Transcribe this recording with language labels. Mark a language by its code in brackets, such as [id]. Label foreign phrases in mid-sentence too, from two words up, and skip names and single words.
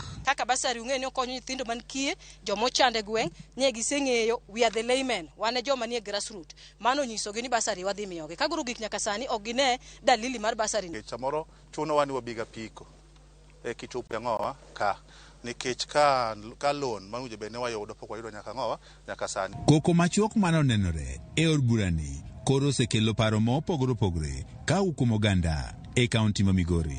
[luo] Kaka basari ung'e ni okonyo nyithindo man kie, jomo chande gweng', ne giseng'eyo [en] we are the laymen, [luo] wane joma nie grassroots. Mano nyisogi ni basari wadhi miyogi. Ka guru gik nyaka sani ok gine dalili mar basari. Samoro chuno wani wabiga piko e kitupe ng'owa ka nikech ka loan manuje bene wayudo pok wayudo nyaka ng'owa nyaka sani. Koko machuok mano nenore e od burani koro osekelo paro mopogore opogore ka kuom oganda e kaunti ma Migori.